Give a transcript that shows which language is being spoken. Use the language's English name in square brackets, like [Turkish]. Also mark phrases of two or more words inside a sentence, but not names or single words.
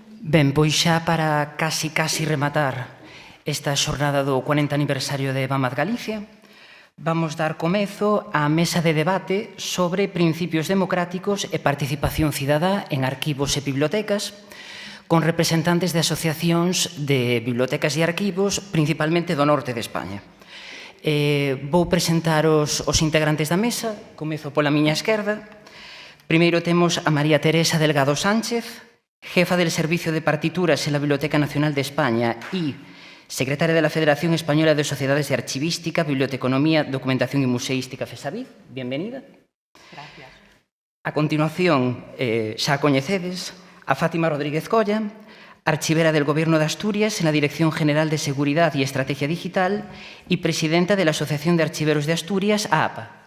[Galician] Ben, pois xa para casi rematar esta xornada do 40 aniversario de Vamad Galicia, vamos dar comezo á mesa de debate sobre principios democráticos e participación cidadá en arquivos e bibliotecas, con representantes de asociacións de bibliotecas e arquivos, principalmente do norte de España. Vou presentar os integrantes da mesa, comezo pola miña esquerda. Primeiro temos a [Spanish] María Teresa Delgado Sánchez, jefa del Servicio de Partituras en la Biblioteca Nacional de España y secretaria de la Federación Española de Sociedades de Archivística, Biblioteconomía, Documentación y Museística, FESABID. Bienvenida. Gracias. [Galician] A continuación, xa coñecedes a [Spanish] Fátima Rodríguez Colla, archivera del Gobierno de Asturias en la Dirección General de Seguridad y Estrategia Digital y presidenta de la Asociación de Archiveros de Asturias, AAPA.